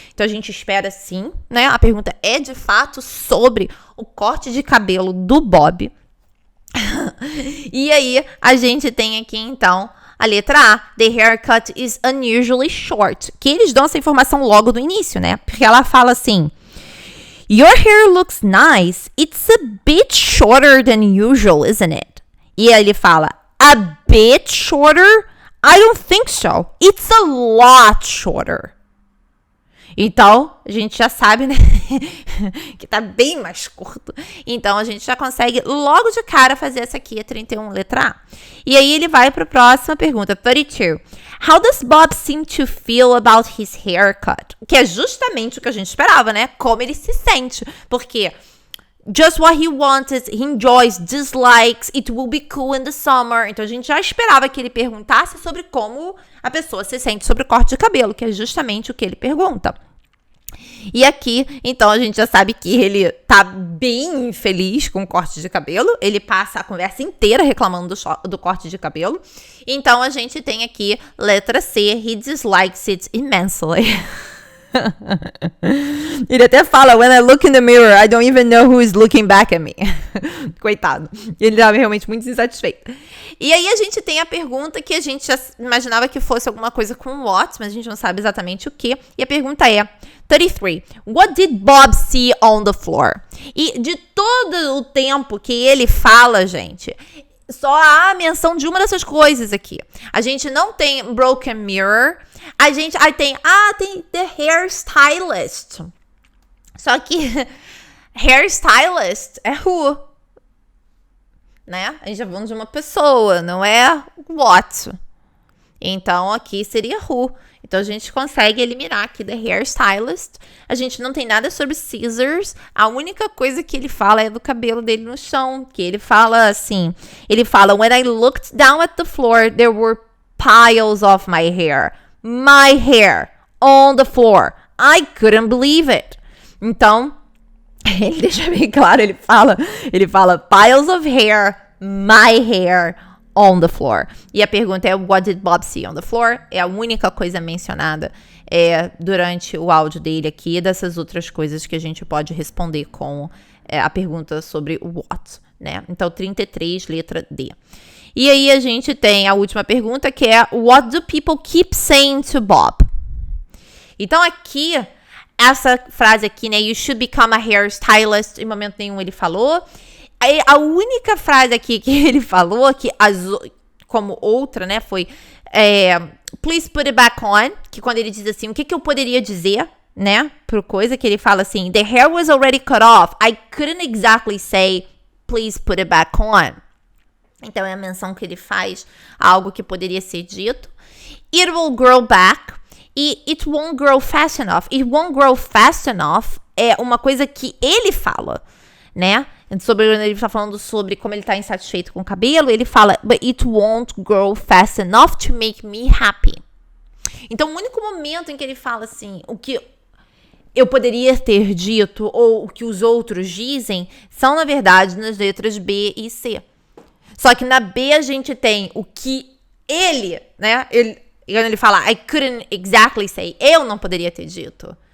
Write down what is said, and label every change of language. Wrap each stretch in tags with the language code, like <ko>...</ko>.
<pt>Então, a gente espera sim, né? A pergunta é, de fato, sobre o corte de cabelo do Bob. E aí, a gente tem aqui, então, a letra A.</pt> <en>The haircut is unusually short.</en> <pt>Que eles dão essa informação logo do início, né? Porque ela fala assim,</pt> <en>Your hair looks nice. It's a bit shorter than usual, isn't it?</en> <pt>E aí ele fala,</pt> <en>a bit shorter? I don't think so. It's a lot shorter.</en> <pt>Então, a gente já sabe, né? Que tá bem mais curto. Então, a gente já consegue logo de cara fazer essa aqui, a 31, letra A. E aí, ele vai para a próxima pergunta, 32.</pt> <en>How does Bob seem to feel about his haircut?</en> <pt>Que é justamente o que a gente esperava, né? Como ele se sente. Porque</pt> <en>just what he wanted, he enjoys, dislikes, it will be cool in the summer.</en> <pt>Então, a gente já esperava que ele perguntasse sobre como a pessoa se sente sobre o corte de cabelo, que é justamente o que ele pergunta. E aqui, então, a gente já sabe que ele tá bem feliz com o corte de cabelo. Ele passa a conversa inteira reclamando do corte de cabelo. Então, a gente tem aqui, letra C,</pt> <en>he dislikes it immensely.</en> <pt>Ele até fala,</pt> <en>when I look in the mirror, I don't even know who is looking back at me.</en> <pt>Coitado. Ele estava realmente muito insatisfeito. E aí a gente tem a pergunta que a gente já imaginava que fosse alguma coisa com what, mas a gente não sabe exatamente o que. E a pergunta é, 33.</pt> <en>What did Bob see on the floor?</en> <pt>E de todo o tempo que ele fala, gente, só há a menção de uma dessas coisas aqui. A gente não tem</pt> <en>broken mirror.</en> <pt>A gente aí tem the hairstylist. Só que hairstylist é who, né? A gente já falando de uma pessoa, não é what. Então aqui seria who. Então a gente consegue eliminar aqui the hairstylist. A gente não tem nada sobre scissors. A única coisa que ele fala é do cabelo dele no chão. Que ele fala assim. Ele fala,</pt> <en>when I looked down at the floor, there were piles of my hair. My hair on the floor. I couldn't believe it.</en> <pt>Então, ele deixa bem claro, ele fala</pt> <en>piles of hair, my hair on the floor.</en> <pt>E a pergunta é,</pt> <en>what did Bob see on the floor?</en> <pt>É a única coisa mencionada durante o áudio dele aqui, dessas outras coisas que a gente pode responder com a pergunta sobre what, né? Então, 33, letra D. E aí a gente tem a última pergunta, que é,</pt> <en>what do people keep saying to Bob?</en> <pt>Então, aqui, essa frase aqui, né,</pt> <en>you should become a hairstylist,</en> <pt>em momento nenhum ele falou. Aí, a única frase aqui que ele falou, que como outra, né, foi</pt> <en>please put it back on,</en> <pt>que quando ele diz assim, o que eu poderia dizer, né, pro coisa que ele fala assim,</pt> <en>the hair was already cut off, I couldn't exactly say please put it back on.</en> <pt>Então é a menção que ele faz a algo que poderia ser dito.</pt> <en>It will grow back e it won't grow fast enough. It won't grow fast enough</en> <pt>é uma coisa que ele fala, né? Ele está falando sobre como ele está insatisfeito com o cabelo. Ele fala,</pt> <en>but it won't grow fast enough to make me happy.</en> <pt>Então o único momento em que ele fala assim, o que eu poderia ter dito ou o que os outros dizem, são na verdade nas letras B e C. Só que na B a gente tem o que ele, né? Quando ele fala,</pt> <en>I couldn't exactly say,</en> <pt>eu não poderia ter dito.</pt>